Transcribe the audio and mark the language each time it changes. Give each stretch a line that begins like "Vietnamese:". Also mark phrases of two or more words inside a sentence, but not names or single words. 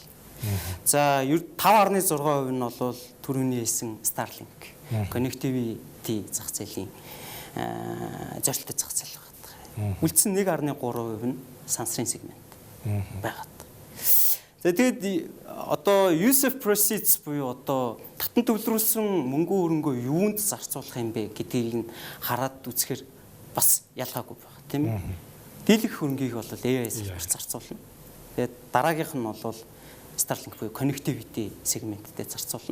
Mongolian: За 5.6% нь бол түрүүний хэлсэн Starlink, connectivity зах зээлийн зорилттой зах зээл байна. Үлдсэн 1.3% нь сансрын сегмент байгаад. За тэгээд одоо
English: use of proceeds
Mongolian: буюу одоо татан төвлөрүүлсэн мөнгө хөрөнгөө юунд зарцуулах юм бэ гэдгийг нь хараад үзэхээр бас ялгаагүй байна тийм ээ. Дийлэх хөрөнгийг бол AI салбарт зарцуулна. Тэгээд дараагийнх нь бол Starlink буюу connectivity сегменттэй зарцуулна.